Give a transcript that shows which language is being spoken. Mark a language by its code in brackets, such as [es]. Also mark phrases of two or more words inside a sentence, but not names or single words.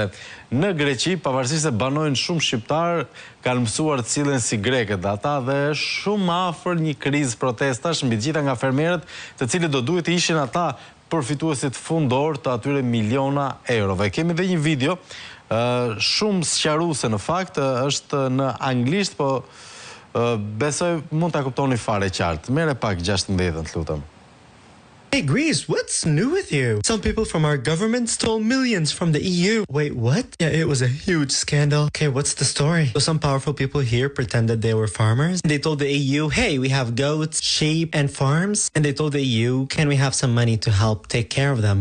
[sq] Në Greqi, pavarësisht se banojnë shumë shqiptar, kanë mësuar të sillen si grekët ata dhe shumë afër një krizë protestash mbi të gjitha nga fermerët, të cilët do duhet të ishin ata përfituesit fundor të atyre miliona eurove. Kemi dhe një video shumë sqaruese në fakt, është në anglisht, po besoj mund ta kuptoni fare qartë. Merre pak 16, lutem. [en] Hey Greece, what's new with you? Some people from our government stole millions from the EU. Wait, what? Yeah, it was a huge scandal. Okay, what's the story? So some powerful people here pretended they were farmers. They told the EU, hey, we have goats, sheep, and farms. And they told the EU, can we have some money to help take care of them?